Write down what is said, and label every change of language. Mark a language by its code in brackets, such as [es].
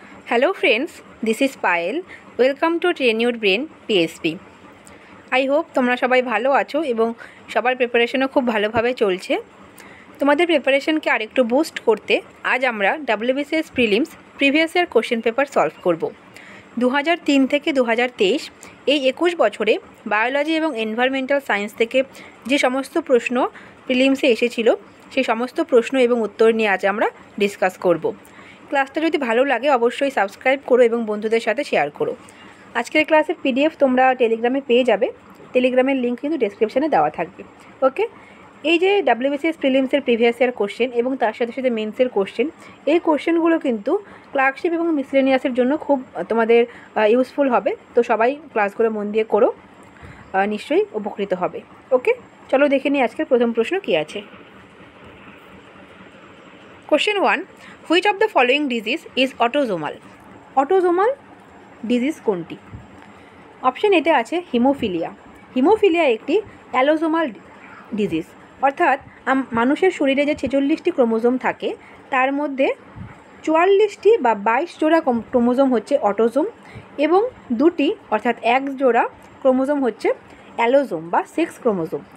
[en] Hello friends, this is Payal. Welcome to Train Your Brain PSP. I hope [bn] তোমরা সবাই ভালো আছো এবং সবার প্রিপারেশনও খুব ভালোভাবে চলছে। তোমাদের প্রিপারেশনকে আরেকটু বুস্ট করতে আজ আমরা WBCS prelims previous year question paper solve করব। 2003 থেকে 2023 এই 21 বছরে বায়োলজি এবং এনভায়রনমেন্টাল সায়েন্স থেকে যে সমস্ত প্রশ্ন প্রিলিমসে এসেছিল সেই সমস্ত প্রশ্ন এবং উত্তর নিয়ে আজ আমরা ডিসকাস করব। ক্লাসটা যদি ভালো লাগে অবশ্যই সাবস্ক্রাইব করো এবং বন্ধুদের সাথে শেয়ার করো। আজকের ক্লাসের PDF তোমরা টেলিগ্রামে পেয়ে যাবে। টেলিগ্রামের লিঙ্ক কিন্তু ডেসক্রিপশনে দেওয়া থাকবে। ওকে, এই যে WBCS প্রিলিমসের প্রিভিয়াস ইয়ার কোশ্চেন এবং তার সাথে সাথে মেন্সের কোশ্চেন, এই কোশ্চেনগুলো কিন্তু ক্লার্কশিপ এবং মিসলেনিয়াসের জন্য খুব তোমাদের ইউজফুল হবে। তো সবাই ক্লাসগুলো মন দিয়ে করো, নিশ্চয়ই উপকৃত হবে। ওকে, চলো দেখে নিই আজকের প্রথম প্রশ্ন কী আছে। [en] Question 1. Which of the following disease is autosomal? Autosomal disease [bn] কোনটি? অপশন এতে আছে হিমোফিলিয়া। হিমোফিলিয়া একটি অ্যালোজোমাল ডিজিজ, অর্থাৎ মানুষের শরীরে যে 46টি ক্রোমোজোম থাকে তার মধ্যে 44টি বা 22 জোড়া ক্রোমোজোম হচ্ছে অটোজোম এবং দুটি অর্থাৎ এক জোড়া ক্রোমোজোম হচ্ছে অ্যালোজোম বা সেক্স ক্রোমোজোম।